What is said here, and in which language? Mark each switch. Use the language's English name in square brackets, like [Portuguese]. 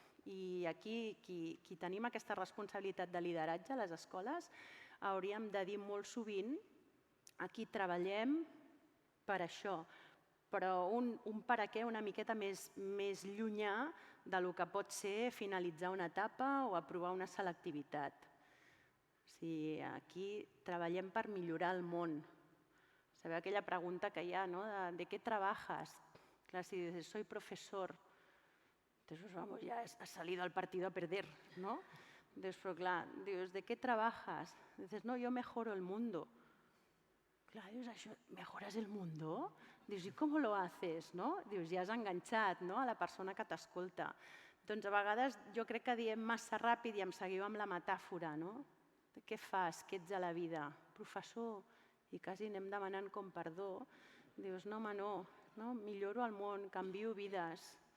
[Catalan] I aquí, qui tenim aquesta responsabilitat de lideratge a les escoles, hauríem de dir molt sovint aquí treballem per això, però un per a què una miqueta més llunyà del que pot ser finalitzar una etapa o aprovar una selectivitat. Aquí treballem per millorar el món. Sabeu aquella pregunta que hi ha, no? [Spanish] ¿De qué trabajas? Clar, si dices, soy profesor, entonces vamos, ya has salido al partido a perder, ¿no? Pero clar, dius, ¿de qué trabajas? Dices, no, yo mejoro el mundo. [Catalan] Clar, dius, això, [Spanish] ¿mejoras el mundo? [Catalan] Dius, [Spanish] ¿y cómo lo haces? [Catalan] No? Dius, ja has enganxat, no? A la persona que t'escolta. Doncs a vegades jo crec que diem massa ràpid i em seguiu amb la metàfora, no? Què fas? Què ets a la vida? Professor. I quasi anem demanant com perdó. Dius, no home, no, milloro el món, canvio vides.